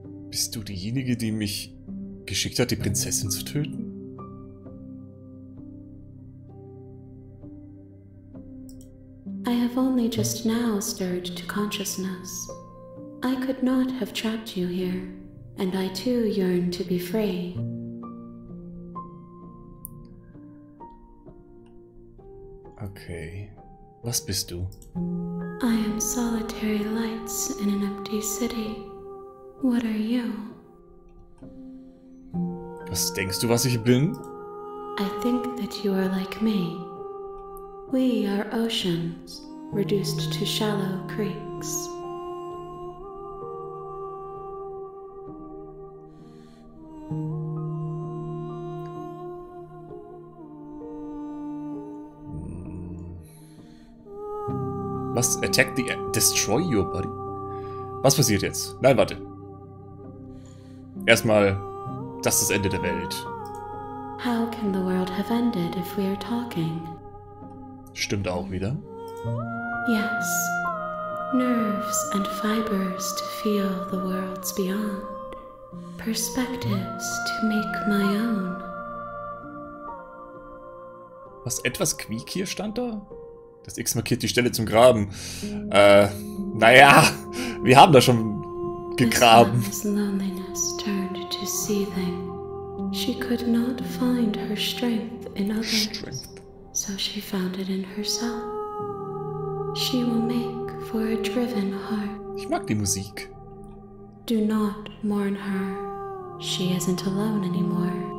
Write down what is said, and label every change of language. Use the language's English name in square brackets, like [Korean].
[German] Bist du diejenige, die mich geschickt hat, die Prinzessin zu töten? [English] I have only just now stirred to consciousness. I could not have trapped you here, and I too yearn to be free. [German] Okay. Was bist du? [English] I am solitary lights in an empty city. What are you? [German] Was denkst du, was ich bin? [English] I think that you are like me. We are oceans, reduced to shallow creeks. [German] Was? Attack the... Destroy your body? Was passiert jetzt? Nein, warte. Erstmal, das ist das Ende der Welt. [English] How can the world have ended if we are talking? [German] Stimmt auch wieder. [English] Yes. Nerves and fibers to feel the worlds beyond. Perspectives to make my own. [German] Was, etwas Quiek hier stand da? Das X markiert die Stelle zum Graben. Naja, wir haben da schon gegraben. [English] As loneliness turned to seething, she could not find her strength in others, so she found it in herself. She will make for a driven heart. [German] Ich mag die Musik. [English] Do not mourn her. She isn't alone anymore.